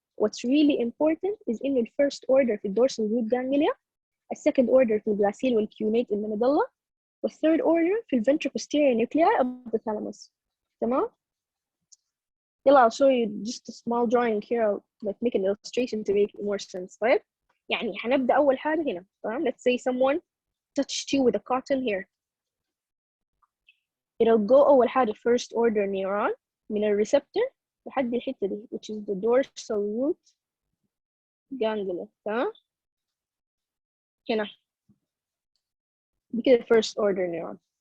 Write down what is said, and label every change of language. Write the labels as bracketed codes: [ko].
[en] What's really important is in the first order في dorsal root ganglia, a second order [ar] في البلاسيل [en] والcunate in the medulla, والthird order في ventroposterior nuclei of the thalamus. [ar] تمام. يلا [en] I'll show you just a small drawing here. I'll like make an illustration to make more sense. [ar] طيب يعني هنبدأ أول حاجة هنا. تمام. [en] Let's say someone touched you with a cotton here. It'll go [ar] أول حاجة [en] first order neuron [ar] من الريسبتور لحد الحتة دي [en] which is the dorsal root ganglia. [ar] تمام. هنا دي كده first order neuron.